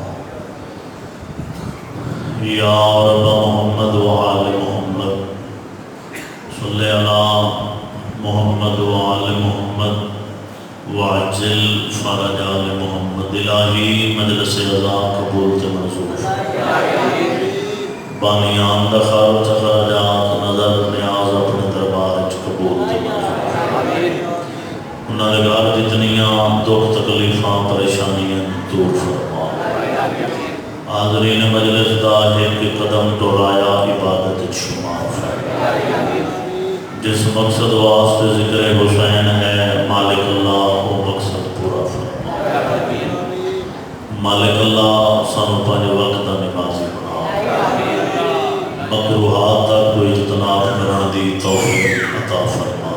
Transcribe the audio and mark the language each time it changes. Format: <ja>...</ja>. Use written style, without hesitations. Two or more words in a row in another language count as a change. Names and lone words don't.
<ar>یا رب محمد وآل محمد صلی علی محمد وآل محمد وعجل فرج آل محمد۔</ar> <pa>الہی مجلس عزا قبول تے منظور بانیان دا خرچ خراجات نظر نیاز اپنے دربار قبول تے منظور۔ انہاں دے گھر جتنیاں دکھ تکلیفاں پریشانیاں دور فرما۔ حاضرین مجلس دا ایک قدم ٹورایا عبادت شمار فرما۔ جس مقصد واسطے ذکر حسین ہے مالک اللہ وہ مقصد پورا فرما۔ مالک اللہ سانو پانچ وقت دا نمازی بنا، مکروہات تک کوئی اجتناب کرن دی توفیق عطا فرما۔</pa>